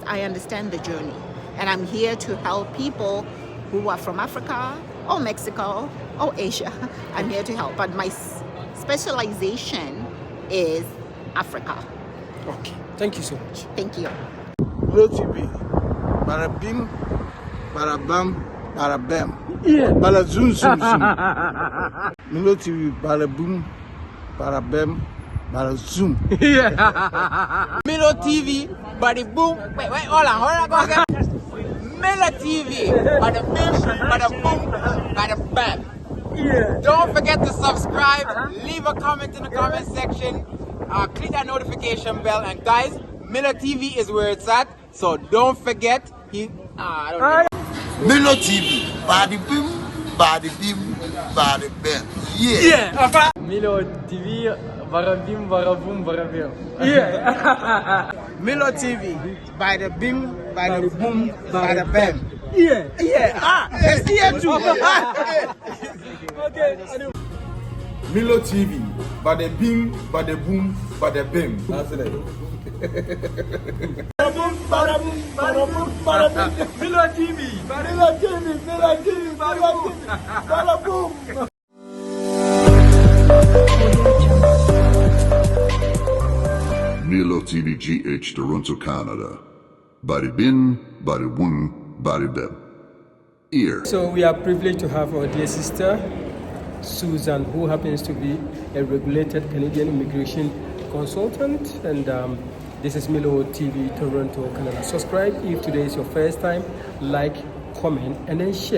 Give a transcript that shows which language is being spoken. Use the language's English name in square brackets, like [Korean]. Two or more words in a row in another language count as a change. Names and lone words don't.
[English] I understand the journey, and I'm here to help people who are from Africa or Mexico or Asia. I'm here to help, but my specialization is Africa. Okay. Thank you so much. Thank you. Milo TV, bada bim, bada bam, bada bam. Yeah. Bada zoom zoom zoom. Milo TV, bada boom, bada bam, bada zoom. Yeah. Milo TV, bada boom. Wait, hold on, go again. Milo TV, bada bim, bada boom, bada bam. Yeah. Don't forget to subscribe, leave a comment in the comment section, click that notification bell, and guys, Milo TV is where it's at, so don't forget. Milo TV, bada bim, bada bam. Yeah. Yeah. Milo TV, varabim, varabum, varabim. Yeah. Milo TV, bada bim, bada boom, bada bam. Yeah. Yeah, it's here too. Okay. Milo TV, bada bing, bada boom, bada bim. That's it. Milo TV. Milo TV GH Toronto, Canada. Bada bin, bada boom, bada bim. Ear. So we are privileged to have our dear sister, Susan, who happens to be a regulated Canadian immigration consultant. And this is Milo TV Toronto, Canada. Subscribe if today is your first time, like, comment, and then share.